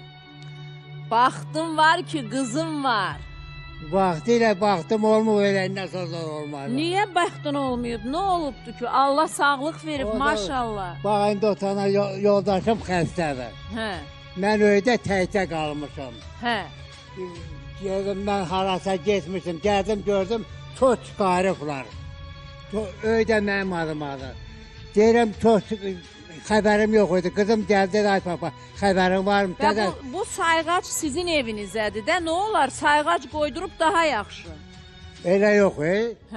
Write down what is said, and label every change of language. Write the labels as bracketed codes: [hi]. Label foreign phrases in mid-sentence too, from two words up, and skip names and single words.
[az] Baxdım var ki, qızım var. Vaxtı ilə baxdım, olmur eləyindən sonra olmadı. Niyə bəxtin olmayıb? Nə olubdu ki? Allah sağlıq verib, O da- maşallah. Bax, indi o tane yoldaşım xəstədir. Hə, Mən öydə təkcə qalmışam. hə. [tr] Geldim ben harasa geçmişim, geldim gördüm çok çıkarıqlar. [az] Öydə mənim adımadır. Deyirəm çok xəbərim yox idi. Kızım gəldi, ay papa, xəbərin var mı? Və bu sayğac sizin evinizdədir də, nə olar? Sayğac qoydurub daha yaxşı. Elə yox, Hə.